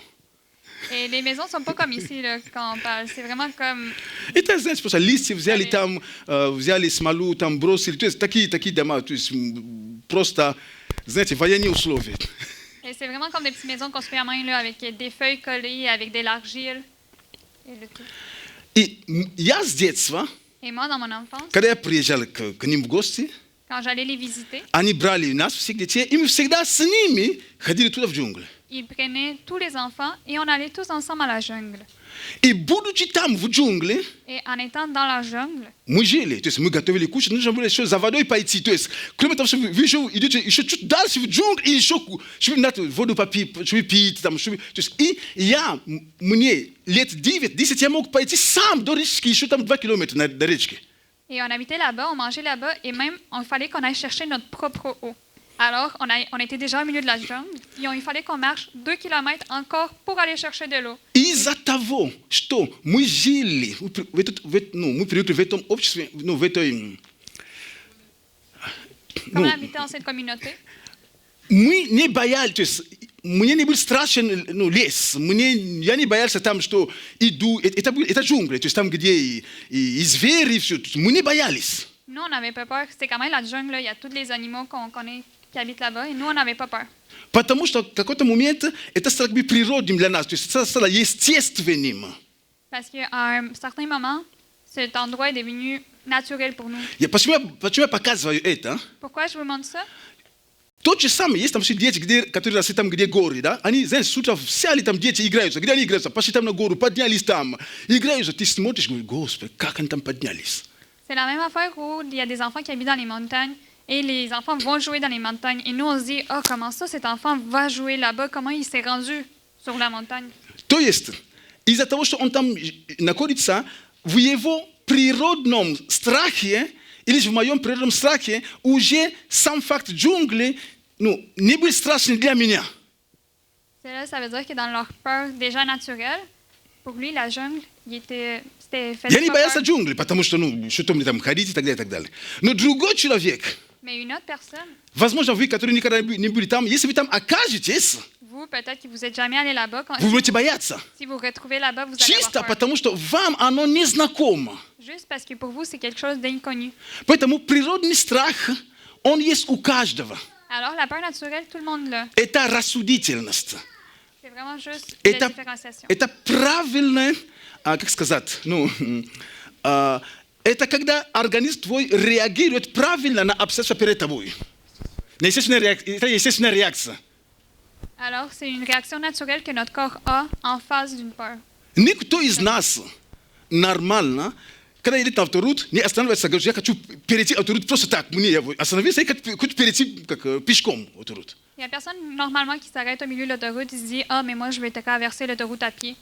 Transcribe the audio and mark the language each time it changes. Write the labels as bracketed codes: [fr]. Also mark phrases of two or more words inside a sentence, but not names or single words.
[fr] Et les maisons ne sont pas comme ici là, quand on parle. C'est vraiment comme... [ru] Это, знаете, просто листья взяли там, взяли смолу, там бросили, то есть такие дома, то есть просто, знаете, военные условия. [fr] Et c'est vraiment comme des petites maisons construites à main là, avec des feuilles collées, avec de l'argile. Et le tout. [ru] И я с детства, [fr] Et moi, dans mon enfance, [ru] когда я приезжал к ним в гости, [fr] quand j'allais les visiter, [ru] они брали нас, всех детей, и мы всегда с ними ходили туда в джунгли. [fr] ils prenaient tous les enfants et on allait tous ensemble à la jungle. [ru] И будучи там в джунгле, [fr] Et en étant dans la jungle, [ru] мы жили, то есть мы готовили кушать, нужно было еще за водой пойти, то есть кроме того, что вы еще идете еще чуть дальше в джунгли, и еще чтобы надо воду попить, чтобы пить, там, чтобы, то есть и мне лет 9-10 я мог пойти сам до речки, еще там 2 километра до речки. [fr] et on habitait là-bas, on mangeait là-bas, et même, il fallait qu'on aille chercher notre propre eau. Alors, on était déjà au milieu de la jungle, et il fallait qu'on marche 2 km encore pour aller chercher de l'eau. [ru] Из-за того, что мы жили, мы привыкли в этом обществе, в этой... [fr] Comme on habitait dans cette communauté, [ru] мы не боялись, мне не был страшен лес, я не боялся там, что иду, это джунгли, то есть там, где и звери, все, мы не боялись. [fr] Nous, on n'avait pas peur. C'est quand même la jungle, là. Il y a tous les animaux qu'on connaît qui habitent là-bas. Et nous, on n'avait pas peur. [ru] Потому что в какой-то момент это стало бы природным для нас, то есть это стало естественным. [fr] Parce qu'à un certain moment, cet endroit est devenu naturel pour nous. [ru] Почему я показываю это? [fr] Pourquoi je vous montre ça? [ru] То же самое, есть там все дети, которые росли там, где горы, да? Они, знаешь, с утра взяли там дети, играются. Где они играются? Пошли там на гору, поднялись там. Играются, ты смотришь, говоришь, Господи, как они там поднялись? [fr] C'est la même affaire où il y a des enfants qui habitent dans les montagnes et les enfants vont jouer dans les montagnes. Et nous, on se dit, oh, comment ça, cet enfant va jouer là-bas? Comment il s'est rendu sur la montagne? [ru] То есть, из-за того, что он там находится, в его природном страхе, или в моем природном страхе, уже сам факт джунглей, не был страшен для меня. [fr] C'est là, ça veut dire que dans leur peur déjà naturelle, pour lui, la jungle, c'était fait. [ru] Я не боялся джунглей, потому что, что мне там ходить и так далее, и так далее. Но другой человек, [fr] Mais une autre personne, [ru] возможно, вы, которые никогда не были там, если вы там окажетесь, [fr] vous, peut-être que vous n'êtes jamais allé là-bas. [ru] вы будете бояться. [fr] Si vous vous retrouvez là-bas, vous allez [ru] Чисто [fr] avoir peur. [ru] потому, что вам оно не знакомо. [fr] Juste parce que pour vous, c'est quelque chose d'inconnu. [ru] Поэтому природный страх, он есть у каждого. [fr] Alors, la peur naturelle, tout le monde l'a. [ru] Это рассудительность. [fr] C'est vraiment juste la différenciation. [ru] Это правильное, как сказать, это когда организм твой реагирует правильно на обстоятельства перед тобой. Это естественная реакция. [fr] Alors, c'est une réaction naturelle que notre corps a en face d'une peur. [ru] Никто из нас нормально, когда едет на авторут, не останавливается, говорит, я хочу перейти авторут просто так. Мне остановился и хочу перейти как пешком авторут. [fr] Il n'y a personne normalement qui s'arrête au milieu de l'autoroute et se dit « Ah, mais moi, je vais traverser l'autoroute à pied.